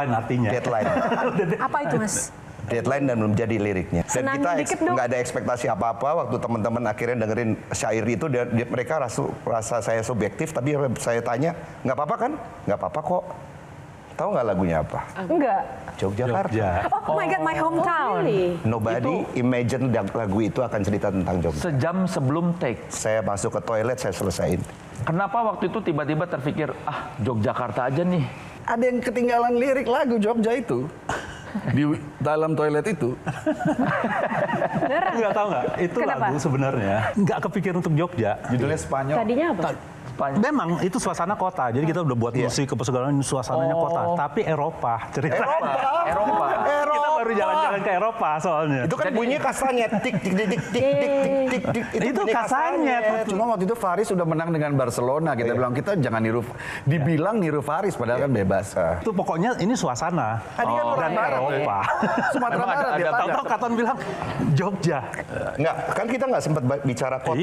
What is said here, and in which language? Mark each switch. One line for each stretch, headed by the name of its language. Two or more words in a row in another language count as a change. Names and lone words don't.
Indonesian: deadline artinya. deadline. apa itu Mas? deadline dan belum jadi liriknya. Dan Senangin kita dikit dong. nggak ada ekspektasi apa-apa waktu teman-teman akhirnya dengerin syair itu, mereka rasa saya subjektif, tapi saya tanya, nggak apa-apa kan? Nggak apa-apa kok. Tahu nggak lagunya apa? Enggak. Jogjakarta.
English: Oh my God, my hometown. Really? Nobody imagine
Indonesian: lagu itu akan cerita tentang Jogja. Sejam sebelum take. Saya masuk ke toilet, saya selesaiin. Kenapa waktu itu tiba-tiba terpikir, Yogyakarta aja nih? Ada yang ketinggalan lirik lagu Jogja itu di dalam toilet itu. Nggak tahu nggak? Itu Kenapa? lagu sebenarnya nggak kepikir untuk Jogja. Judulnya Spanyol. Tadinya apa? Memang itu suasana kota. Jadi kita udah buat musik ke segala suasananya kota. Tapi Eropa ceritanya. Eropa. Kita baru jalan-jalan ke Eropa soalnya. Itu kan bunyinya kasanya tik tik tik tik tik tik tik. Itu bunyi kasanya. Cuma waktu itu Faris sudah menang dengan Barcelona. Kita bilang kita jangan niru. Dibilang niru Faris padahal kan bebas. Itu pokoknya ini suasana. Tadi kan orang Dan barat, Eropa. Sumatera Emang Barat ada dia Tahu-tahu Katon bilang Jogja. Enggak, kan kita nggak sempat bicara kota